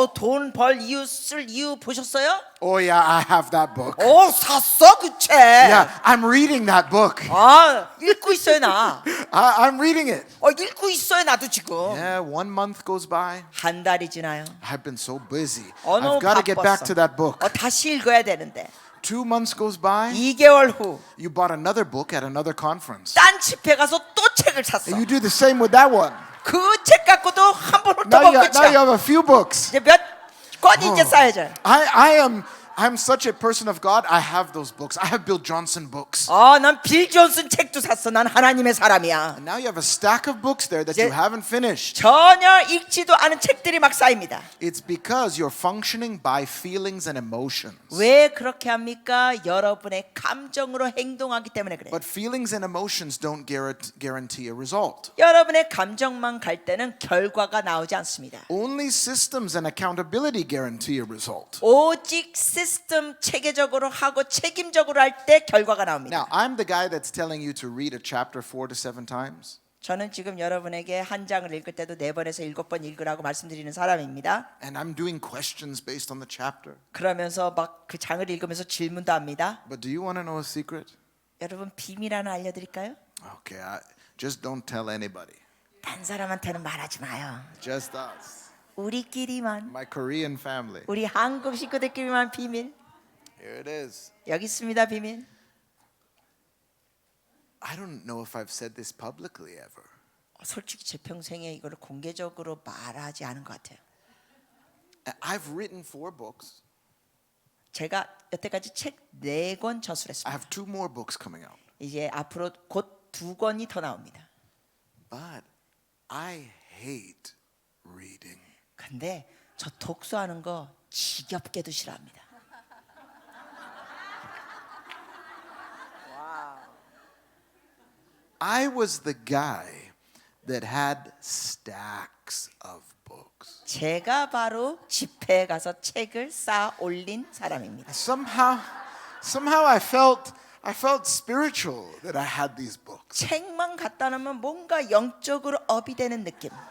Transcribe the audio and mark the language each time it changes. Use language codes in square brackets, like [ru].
[ko] 돈 벌 이유 쓸 이유 보셨어요? [en] Oh yeah, I have that book. [ko] 샀어 그 책. [en] Yeah, I'm reading that book. [ko] 읽고 있어요 나. [en] I'm reading it. [ko] 읽고 있어요 나도 지금. [en] Yeah, 1 month goes by. [ko] 한 달이 지나요. [en] I've been so busy. [ko] 너무 [en] I've got to get back [ko] 바빴어. [en] to that book. [ko] 다시 읽어야 되는데. [en] 2 months goes by. [ko] 2개월 후. [en] You bought another book at another conference. [ko] 딴 집회 가서 또 책을 샀어. [en] And you do the same with that one. [ko] 그 책 갖고도 한 번 [en] Now [ko] 훑어보고 [en] you [ko] 끝이야. [en] have a few books. [ko] 이제 몇 권이 이제 쌓여져. [en] I'm such a person of God. I have those books. I have Bill Johnson books. [ko] 난 빌 존슨 책도 샀어. 난 하나님의 사람이야. [en] And now you have a stack of books there that [ko] 이제 [en] you haven't finished. [ko] 전혀 읽지도 않은 책들이 막 쌓입니다. [en] It's because you're functioning by feelings and emotions. [ko] 왜 그렇게 합니까? 여러분의 감정으로 행동하기 때문에 그래요. [en] But feelings and emotions don't guarantee a result. [ko] 여러분의 감정만 갈 때는 결과가 나오지 않습니다. [en] Only systems and accountability guarantee a result. [ko] 오직 시스템 체계적으로 하고 책임적으로 할 때 결과가 나옵니다. [en] Now, I'm the guy that's telling you to read a chapter 4 to 7 times. [ko] 저는 지금 여러분에게 한 장을 읽을 때도 4번에서 7번 읽으라고 말씀드리는 사람입니다. [en] And I'm doing questions based on the chapter. [ko] 그러면서 막 그 장을 읽으면서 질문도 합니다. [en] But do you want to know a secret? [ko] 여러분 비밀 하나 알려드릴까요? [en] Okay, just don't tell anybody. [ko] 딴 사람한테는 말하지 마요. [en] Just us. [ko] 우리끼리만, [en] My Korean family. [ko] 우리 한국 식구들끼리만 비밀. [en] Here it is. [ko] 여기 있습니다 비밀. [en] I don't know if I've said this publicly ever. [ko] 솔직히 제 평생에 이걸 공개적으로 말하지 않은 것 같아요. [en] I've written 4 books. [ko] 제가 여태까지 책 4권 [en] I [ko] 저술했습니다. [en] have 2 more books coming out. [ko] 이제 앞으로 곧 2권이 더 나옵니다. [en] But I hate reading. [ko] 근데 저 독서하는 거 지겹게도 싫어합니다. [en] I was the guy that had stacks of books. [ko] 제가 바로 집회에 가서 책을 쌓아 올린 사람입니다. [en] Somehow I felt spiritual that I had these books. [ko] 책만 갖다 놓으면 뭔가 영적으로 업이 되는 느낌.